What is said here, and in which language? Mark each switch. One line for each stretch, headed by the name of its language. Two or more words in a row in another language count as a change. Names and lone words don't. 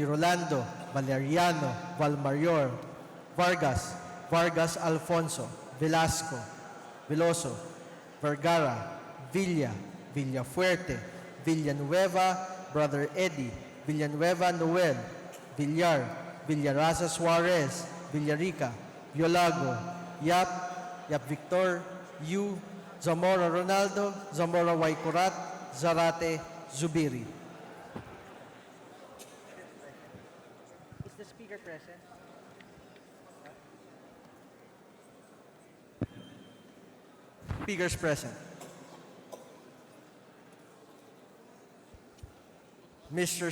English: Rolando, Valeriano, Valmarior, Vargas, Vargas Alfonso, Velasco, Veloso, Vergara, Villa, Villafuerte, Villanueva, Brother Eddie, Villanueva Noel, Villar, Villaraza Suarez, Villarica, Violago, Yap, Yap Victor, Yu, Zamora Ronaldo, Zamora Waikurat, Zarate, Zubiri. Is the speaker present? Speakers present. Mr.